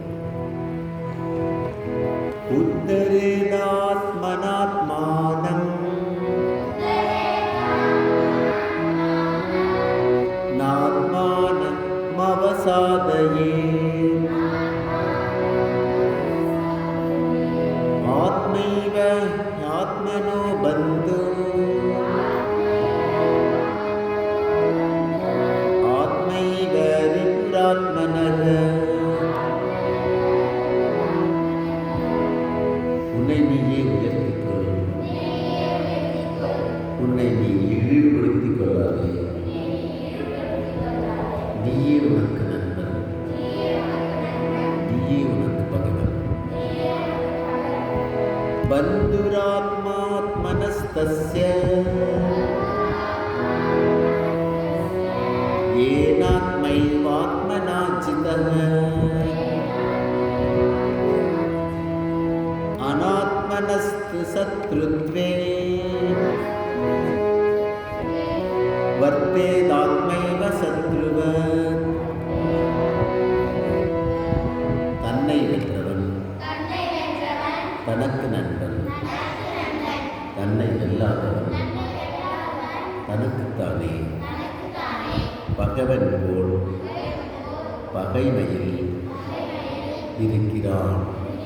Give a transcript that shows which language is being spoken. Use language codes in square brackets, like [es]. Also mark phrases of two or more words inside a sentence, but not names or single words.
[sa] उद्धरेदात्मनात्मानं नात्मानमवसादयेत् आत्मैव आत्मनो बन्धुः आत्मैव रिपुरात्मनः। [ta] உன்னை நீயே உயர்த்திக் கொள், உன்னை நீ இழிவுபடுத்திக் கொள்ளாதே. நீயே உனக்கு நண்பன், நீயே உனக்கு பகைவன். [sa] பந்துராத்மாத்மனஸ்தஸ்ய येनात्मैवात्मना चितः अनात्मनस्तु शत्रुत्वे वर्तेदात्मैव शत्रुवत्. [ta] தன்னை வென்றவன் தனக்கு நண்பன், தன்னை வெல்லாதவன் தனக்குத்தானே பகைவன் போல் பகைமையில் இருக்கிறான்.